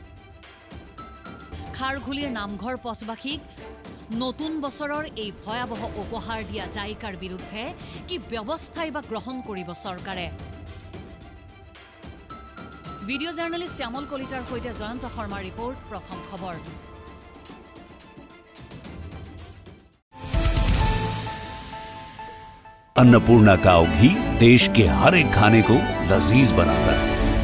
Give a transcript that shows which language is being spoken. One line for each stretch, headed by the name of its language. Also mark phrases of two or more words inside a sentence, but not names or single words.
Assamese: খাৰঘুলিৰ নামঘৰ পথবাসীক নতুন বছৰৰ এই ভয়াৱহ উপহাৰ দিয়া জাইকাৰ বিৰুদ্ধে কি ব্যৱস্থাই বা গ্ৰহণ কৰিব চৰকাৰে? ভিডিঅ' জাৰ্নেলিষ্ট শ্যামল কলিতাৰ সৈতে জয়ন্ত শৰ্মাৰ ৰিপৰ্ট, প্ৰথম খবৰ।
Hindi: अन्नपूर्णा काव घी देश के हर एक खाने को लजीज बनाता है।